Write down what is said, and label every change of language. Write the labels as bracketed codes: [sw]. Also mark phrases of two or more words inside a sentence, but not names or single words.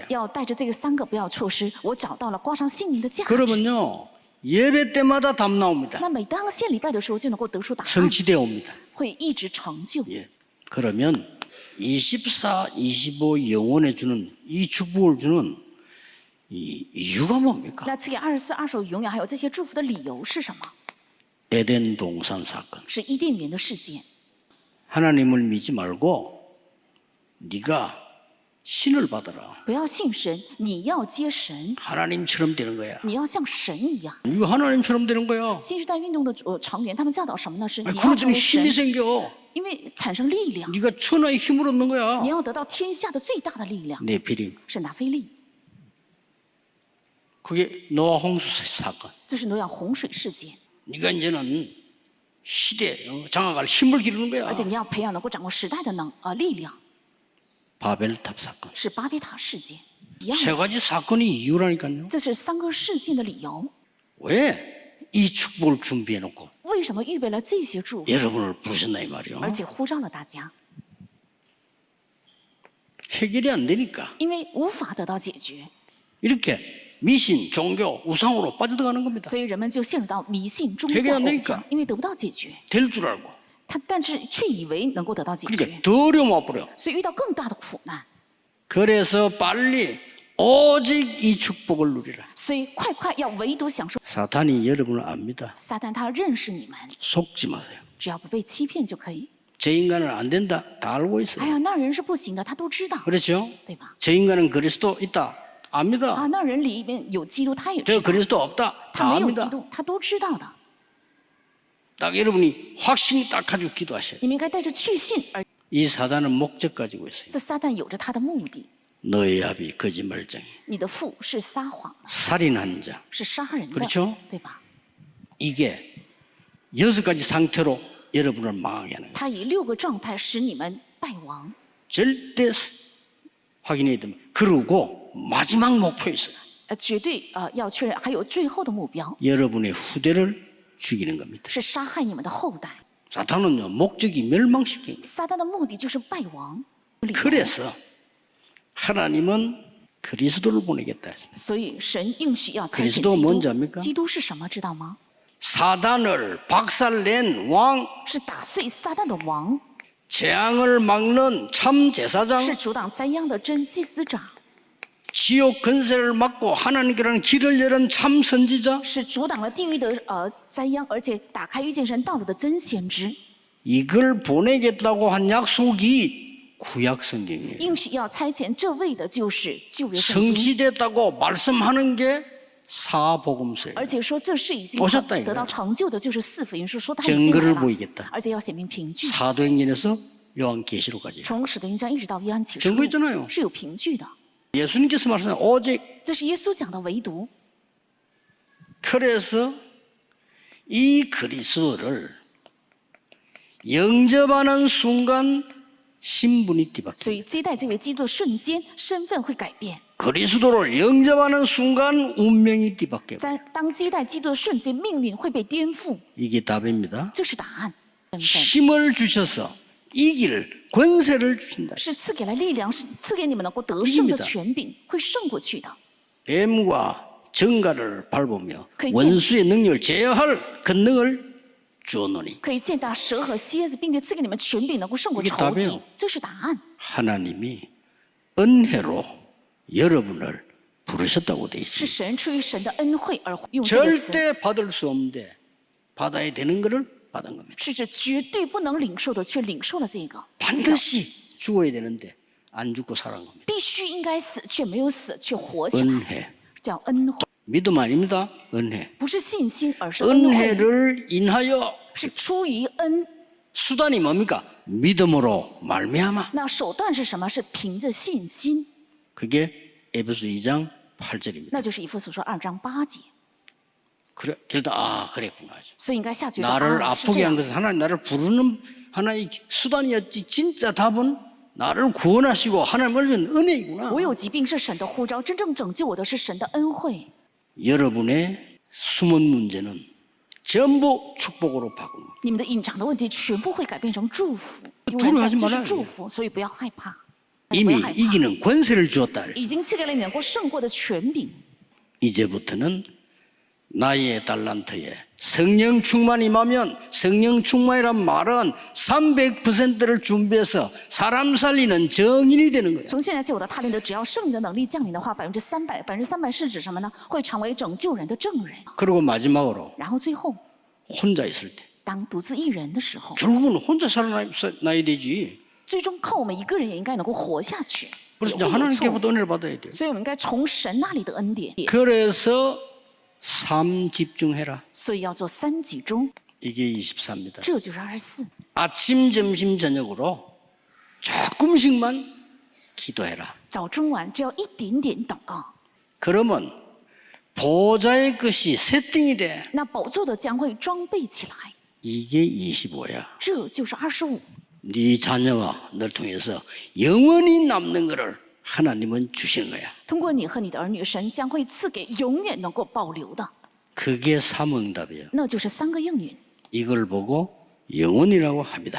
[zh] 要带着这个3个不要错失，我找到了挂上姓名的价值。 [ko] 그러면요 예배 때마다 답 나옵니다. [zh] 那每当献礼拜的时候，就能够得出答案， [ko] 성취되어 옵니다. [zh] 会一直成就。 [ko] 예. 그러면 24, 25 영혼에 주는 이 축복을 주는 이 이유가 뭡니까? [zh] 那赐给24、25永远还有这些祝福的理由是什么？ [ko] 에덴 동산 사건. [zh] 是伊甸园的事件。 [ko] 하나님을 믿지 말고 네가 신을 받아라. [zh] 不要信神，你要接神， [ko] 하나님처럼 되는 거야. [zh] 你要像神一样。 [ko] 이거 하나님처럼 되는 거야. [zh] 新时代运动的成员，他们教导什么呢？是 [ko] 아니, [zh] 你要成 [ko] 그러더니 [zh] 为神 [ko] 힘이 ， 생겨. [zh] 因为产生力量， [ko] 네가 천하의 힘을 얻는 거야. [zh] 你要得到天下的最大的力量。 [ko] 네피림. [zh] 是拿菲利， [ko] 그게 노아 홍수 사건. [zh] 这是挪亚洪水事件， [ko] 네가 이제는 시대 장악할 힘을 기르는 거야. [zh] 而且你要培养能够掌握时代的力量， [ko] 바벨탑 사건. [zh] 是巴别塔事件一样 [ko] 세 [zh] 的。 [ko] 가지 사건이 이유라니까요. [zh] 这是3个事件的理由。 [ko] 왜 이 축복을 준비해놓고 [zh] 为什么预备了这些祝福， [ko] 여러분을 부르셨나 이 말이요. [zh] 而且呼召了大家？ [ko] 해결이 안 되니까 [zh] 因为无法得到解决， [ko] 이렇게 미신, 종교, 우상으로 빠져들어가는 겁니다. [zh] 所以人们就陷入到迷信、宗 [ko] 해결 [zh] 教、 [ko] 안 [zh] 偶 [ko] 되니까 [zh] 像，因为得不到解决。 [ko] 될 줄 알고 [zh] 但是却以为能够得到解决， [ko] 그러니까 더 어려움 와버려. [zh] 所以遇到更大的苦难。 [ko] 그래서 빨리 오직 이 축복을 누리라. [zh] 所以快要唯独享受。 [ko] 사탄이 여러분을 압니다. [zh] 撒旦他认识你们， [ko] 속지 마세요. [zh] 只要不被欺骗就可以。 [ko] 저 인간은 안 된다. 다 알고 [zh] 哎 [ko] 있어요. [zh] 呀，那人是不行的，他都知道， [ko] 그렇죠? [zh] 对吧？ [ko] 저 인간은 그리스도 있다. 압니다. [zh] 啊，那人里面有基督，他也知 [ko] 저 [zh] 道； [ko] 그리스도 없다. [zh] 他 [ko] 다 [zh] 没有基 [ko] 압니다. [zh] 督，他都知道的。 [ko] 딱 여러분이 확신이 딱 가지고 기도하셔야 돼요. [zh] 你们应该带着确信，而 [ko] 이 사단은 목적 가지고 있어요. [zh] 这撒旦有着他的目的。 [ko] 너의 아비 거짓말쟁이, [zh] 你的父是撒谎的， [ko] 살인한 자. [zh] 是杀人的， [ko] 그렇죠 [zh] 对吧？ [ko] 이게 6가지 상태로 여러분을 망하게 하는 거예요. [zh] 他以6个状态使你们败亡， [ko] 절대 확인해야 됩니다. 그러고 마지막 목표 있어요. [zh] 绝对要确认，还有最后的目标 [ko] 여러분의 후대를 죽이는 겁니다. [zh] 是杀害你们的后代。 [ko] 사탄은요 목적이 멸망시키는 거예요. [zh] 撒旦的目的就是败亡。 [ko] 그래서 하나님은 그리스도를 보내겠다 했어요. [zh] 所以神应许要差遣 [ko] 그리스도가 [zh] 基 [ko] 뭔지 [zh] 督。 [ko] 압니까? [zh] 基督是什么？知道吗？ [ko] 사단을 박살낸 왕, [zh] 是打碎撒旦的王， [ko] 재앙을 막는 참 제사장, [zh] 是阻挡灾殃的真祭司长， [ko] 지옥 근세를 막고 하나님께라는 길을 열은 참 선지자. [zh] 是阻挡了地狱的灾殃，而且打开遇见神道路的真先知。 [ko] 이걸 보내겠다고 한 약속이 구약 성경이에요. [zh] 应许要差遣这位的就是旧约圣经， [ko] 성취됐다고 말씀하는 게 사복음서예요. [zh] 而且说这事已经 [ko] 오셨다 이거예요. [zh] 得到成就的，就是四福音书说他已经 [ko] 증거를 [zh] 来了， [ko] 보이겠다. [zh] 而且要显明凭据。 [ko] 사도행전에서 요한계시록까지. [zh] 从使徒行传一直到约翰启示 [ko] 증거 [zh] 录 [ko] 있잖아요. [zh] 是有凭据的， [ko] 예수님께서 말씀하신 오직. [zh] 这是耶稣讲的唯独。 [ko] 그래서 이 그리스도를 영접하는 순간 신분이 뒤바뀌어요. [zh] 所以接待这位基督的瞬间，身份会改变。 [ko] 그리스도를 영접하는 순간 운명이 뒤바뀌어요. [zh] 在当接待基督的瞬间，命运会被颠覆， [ko] 이게 답입니다. [zh] 这是答案。身份 [ko] 힘을 주셔서 이길 권세를 주신다. [zh] 是赐给了力量，是赐给你们能够得胜的 [ko] 이깁니다. [zh] 权柄，会胜过去的。 [ko] 뱀과 정갈을 밟으며 그 원수의 능력을 제어할 권능을 주었노니 [zh] 可以践踏蛇和蝎子，并且赐给你们权柄，能够胜过 [ko] 이게 [zh] 仇 [ko] 답이에요 [zh] 敌。这是答案。 [ko] 하나님이 은혜로 여러분을 부르셨다고 돼 [zh] 是 [ko] 있습니다. [zh] 神出于神的恩惠而用这个词， [ko] 절대 받을 수 없는데 받아야 되는 것을 받은 겁니다. [zh] 是指绝对不能领受的，却领受了这个。 [ko] 반드시 죽어야 되는데 안 죽고 살아간 겁니다. [zh] 必须应该死，却没有死，却活起来， [ko] 은혜. [zh] 叫恩惠， [ko] 믿음 아닙니다. 은혜. [zh] 不是信心，而是恩惠， [ko] 은혜를 인하여 [zh] 是出于恩。 [ko] 수단이 뭡니까? 믿음으로 말미암아. [zh] 那手段是什么？是凭着信心， [ko] 그게 에베소 2장 8절입니다. [zh] 那就是以弗所说2章8节。 [ko] 그래, 길다. 그랬구나. [zh] 所以应该下决定 [ko] 나를 [zh] 是这 [ko] 아프게 한 [zh] 样。 [ko] 것은 하나님 나를 부르는 하나의 수단이었지. 진짜 답은 나를 구원하시고 하나님을 주는 은혜이구나. [zh] 我有疾病是神的呼召，真正拯救我的是神的恩惠。 [ko] 여러분의 숨은 문제는 전부 축복으로 바꿉니다. [zh] 你们的隐藏的问题全部会改变成祝福。 [ko] 두려워하지 [zh] 就是 [ko] 말아요. [zh] 祝福，所以不要害怕。 [ko] 이미 이기는 권세를 주었다 [zh] 已 [ko] 그랬어요. [zh] 经赐给了你能够胜过的权柄。 [ko] 이제부터는 나의 달란트에 성령 충만이 임하면 성령 충만이란 말은 300%를 준비해서 사람 살리는 정인이 되는 거예요. [zh] 从现在起，我的他灵的，只要圣灵的能力降临的话，300%，300%是指什么呢？会成为拯救人的证人。 [ko] 그리고 마지막으로 [zh] 然后最后， [ko] 혼자 있을 때 [zh] 当独自一人的时候， [ko] 결국은 혼자 살아나야 되지. [zh] 最终靠我们一个人也应该能够活下去。 [ko] 그래서 [zh] 也 [ko] 이제 [zh] 会有错 [ko] 하나님께부터 은혜를 받아야 돼요. [zh] 所以我们应该从神那里的恩典。 [ko] 그래서 3 집중해라. [zh] 所以要做3集中， [ko] 이게 24입니다. [zh] 这就是24。 [ko] 아침, 점심, 저녁으로 조금씩만 기도해라. [zh] 早中晚只要一点点祷告， [ko] 그러면 보좌의 것이 세팅이 돼. [zh] 那宝座的将会装备起来。 [ko] 이게 25야. [zh] 这就是25。 [ko] 네 자녀와 널 통해서 영원히 남는 것을 하나님은 주시는 거야. [zh] 通过你和你的儿女，神将会赐给永远能够保留的， [ko] 그게 삼응답이에요. [zh] 那就是3个应允， [ko] 이걸 보고 영원이라고 합니다.